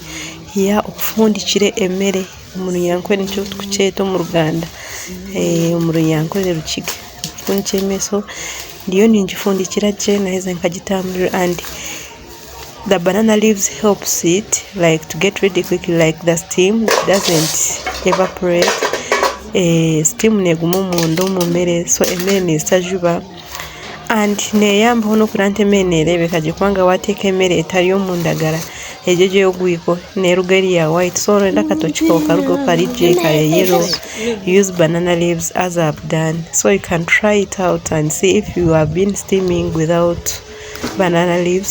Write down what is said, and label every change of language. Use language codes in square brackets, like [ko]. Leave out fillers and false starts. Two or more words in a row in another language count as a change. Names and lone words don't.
[lg] Here okufundikire emmere omuntu yankwe nikyo tukukyeta mu Ruganda. Omuntu yankwere rukiga okufundikira emmere, so ndiyo ningifundikira gye naheza nkagitambulira, [en] and the banana leaves helps it like to get ready quickly, like the steam doesn't evaporate. [lg] Steam neguma omunda omu mmere, so emmere nezitajuba. And neyambaho n'okura nti emmere neerebeka gye, kubanga wateeka emmere etali omu ndagara egyo gy'ogwiko neeruga eri ya white, so olwenda akatoki kawe karuga kari gye ka yellow, [en] use banana leaves as I've done. So you can try it out and see if you have been steaming without banana leaves.